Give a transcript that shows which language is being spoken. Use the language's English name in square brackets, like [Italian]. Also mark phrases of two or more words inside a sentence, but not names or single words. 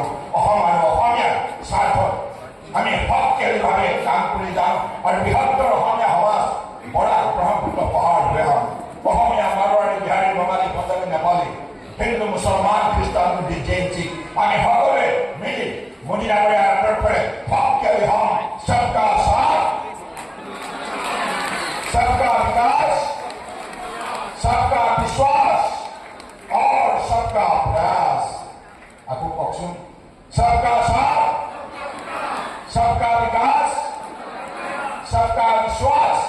[Assamese] অসম আৰু অসমীয়াৰ স্বাৰ্থত আমি শক্তিশালীভাৱে কাম কৰি যাম, আৰু বৃহত্তৰ অসমীয়া সমাজ বৰাক ব্ৰহ্মপুত্ৰ পাহাৰ লৈ আম। অসমীয়া, মাৰোৱাৰী, বিহাৰী, বঙালী, পঞ্জাৱী, নেপালী, হিন্দু, মুছলমান, খ্ৰীষ্টান, বুদ্ধিষ্ট, জৈন, শিখ আমি সকলোৱে মিলি মোদী ডাঙৰীয়াৰ আদৰ্শৰে শক্তিশালী হ'ম। [Hindi] सबका साथ, सबका विकास, सबका विश्वास और सबका प्रयास। आपको कौन सबका साथ, सबका विकास, सबका विश्वास